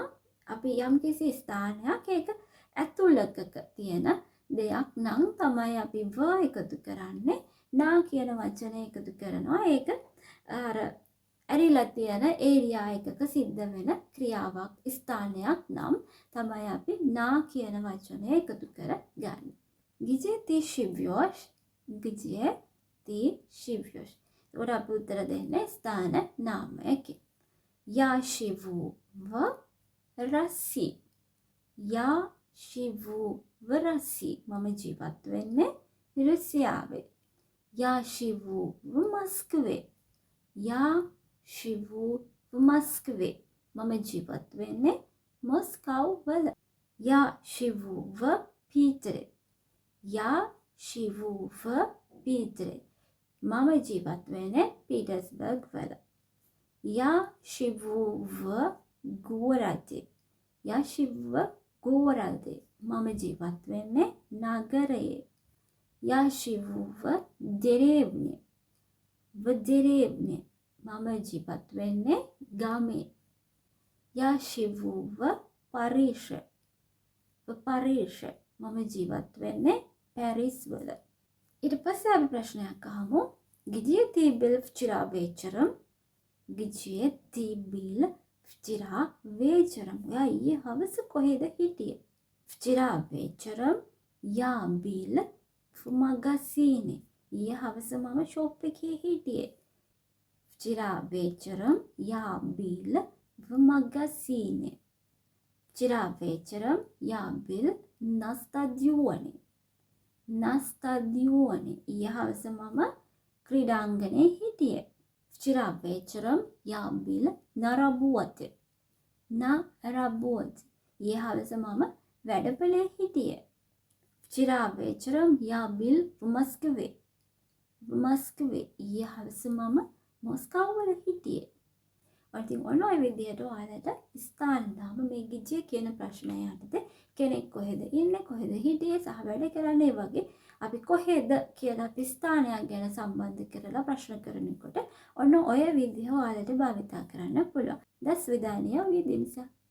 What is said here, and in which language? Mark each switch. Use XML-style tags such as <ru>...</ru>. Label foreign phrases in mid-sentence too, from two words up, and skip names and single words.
<si>අපි යම්කිසි ස්ථානයක් ඒක ඇතුළතක තියෙන දෙයක් නම් තමයි අපි ව එකතු කරන්නේ. නා කියන වචනය එකතු කරනවා. ඒක අර ඇරිලා තියෙන ඒරියා එකක සිද්ධ වෙන ක්‍රියාවක් ස්ථානයක් නම් තමයි අපි නා කියන වචනය එකතු කරගන්නේ.</si> <ru>Где ты живешь? Где ты живешь?</ru> <si>ඒකට අපි උත්තර දෙන්නේ ස්ථාන නාමයකින්.</si> <ru>Я живу в России. Я живу в России.</ru> <si>මම ජීවත් වෙන්නේ රුසියාවේ.</si> <ru>Я живу в Москве. Я живу в Москве.</ru> <si>මම ජීවත් වෙන්නේ මොස්කව් වල.</si> <ru>Я живу в Питере. Я живу в Питере.</ru> <si>මම ජීවත් වෙන්නේ පීටර්ස්බර්ග් වල.</si> <ru>Я живу в городе. Я живу в городе.</ru> <si>මම ජීවත් වෙන්නේ නගරයේ.</si> <ru>Я живу в деревне. В деревне.</ru> <si>මම ජීවත් වෙන්නේ ගමේ.</si> <ru>Я живу в Париже. В Париже.</ru> <si>මම ජීවත් වෙන්නේ පැරිස් වල. ඊට පස්සේ අපි ප්‍රශ්නයක් අහමු.</si> <ru>Где ты был вчера вечером? Где ты был вчера вечером?</ru> <si>ඔයා ඊයේ හවස කොහෙද හිටියේ?</si> <ru>Вчера вечером я был в магазине.</ru> <si>ඊයේ හවස මම ෂොප් එකේ හිටියේ.</si> <ru>Вчера вечером я был в магазине. Вчера вечером я был на стадионе. На стадионе.</ru> <si>ඊයේ හවස මම ක්‍රීඩාංගණයේ හිටියේ.</si> <ru>Вчера вечером я был на работе. На работе.</ru> <si>ඊයේ හවස මම වැඩපොලේ හිටියේ.</si> <ru>Вчера вечером я был в Москве. В Москве.</ru> <si>ඊයේ හවස මම මොස්කෝව වල හිටියේ. ඉතින් ඔන්න ඔය විදිහට ඔයාලට ස්ථාන දාම මේ ගිජ්ජේ කියන ප්‍රශ්නය යටතේ කෙනෙක් කොහෙද ඉන්නේ කොහෙද හිටියේ සහ වැඩ කරන්නේ වගේ අපි කොහෙද කියලා අපි ස්ථානයක් ගැන සම්බන්ධ කරලා ප්‍රශ්න කරනකොට ඔන්න ඔය විදිහ ඔයාලට භාවිතා කරන්න පුළුවන්.</si> <ru>До свидания, увидимся.</ru>